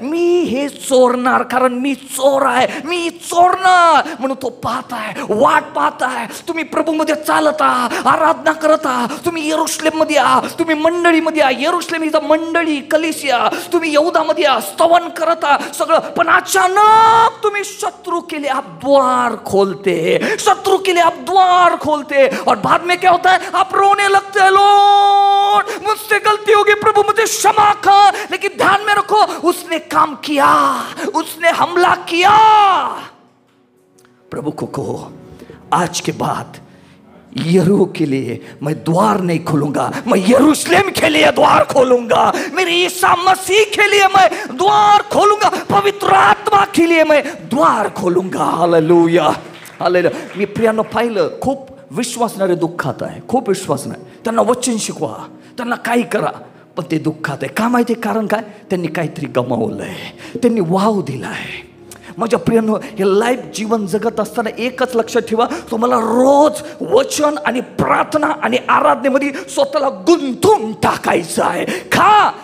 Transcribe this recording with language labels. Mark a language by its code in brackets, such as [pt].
[mr] मी हे चोरणार, कारण मी चोर आहे, मी चोरणार. म्हणून तो पाहत आहे, वाट पाहत आहे. तुम्ही प्रभूमध्ये चालता, आराधना करता, तुम्ही यरुशलेममध्ये या, तुम्ही मंडळीमध्ये या, यरुशलेमीचा मंडळी कलिसिया, तुम्ही यहूदामध्ये या, स्तवन करता सगळं. पण अचानक तुम्ही [hi] शत्रु के लिए आप द्वार खोलते, शत्रु के लिए आप द्वार खोलते, और बाद में क्या होता है? आप रोने लगते हैं, लॉर्ड मुझसे गलती होगी, प्रभु मुझे क्षमा कर. लेकिन ध्यान में रखो, उसने काम किया, उसने हमला किया. प्रभु को कहो, आज के बाद यरू के लिए मैं द्वार नहीं खोलूंगा, मैं यरूशलेम के लिए द्वार खोलूंगा, मेरे ईसा मसीह के लिए मैं द्वार खोलूंगा, पवित्र आत्मा के लिए मैं द्वार खोलूंगा. हालेलुया. हालेलुया. [mr] मी प्रियांनो पाहिलं, खूप विश्वासणारे दुःखात आहे, खूप विश्वास नाही. त्यांना वचन शिकवा, त्यांना काही करा, पण ते दुःखात आहे. का माहिती? कारण काय? त्यांनी काहीतरी गमावलंय, त्यांनी वाव दिलाय. माझ्या प्रियांनो, हे लाईफ जीवन जगत असताना एकच लक्षात ठेवा, तुम्हाला रोज वचन आणि प्रार्थना आणि आराधनेमध्ये स्वतःला गुंतून टाकायचं आहे. का?